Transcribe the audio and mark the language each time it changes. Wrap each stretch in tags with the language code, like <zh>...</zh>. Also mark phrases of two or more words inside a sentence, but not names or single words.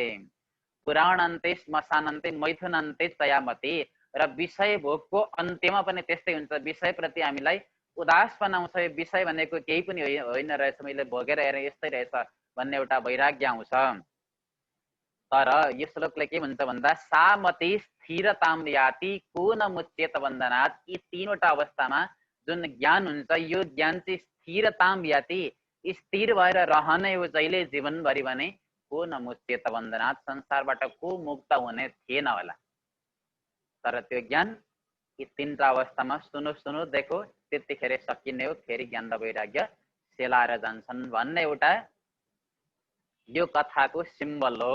<sa>पुराण अन्त्य श्मशान अन्त्य मैथुन अन्त्य चयामति।</sa> <ne>र विषय भोगको अन्त्यमा पनि त्यस्तै हुन्छ, विषयप्रति हामीलाई उदास बनाउँछ, यो विषय भनेको केही पनि होइन रहेछ, मैले भोगेर हेरेँ यस्तै रहेछ भन्ने एउटा वैराग्य आउँछ। तर यो श्लोकले के भन्छ भन्दा,</ne> <sa>सामति स्थिरताम याति पुन मुच्येत बन्धनात्।</sa> <ne>यी 3वटा अवस्थामा जुन ज्ञान हुन्छ, यो ज्ञान चाहिँ</ne> <sa>स्थिरताम याति,</sa> <ne>स्थिर भएर रहने हो जहिले जीवनभरि भने</ne> <sa>पुन मुच्येत बन्धनात्,</sa> <ne>संसारबाट को मुक्त हुने थिएन होला। तर त्यो ज्ञान यी 3टा अवस्थामा सुनु देखो त्यतिखेर सकिने हो, फेरि ज्ञान र वैराग्य सेलाएर जान्छन् भन्ने एउटा यो कथाको सिम्बल हो।</ne>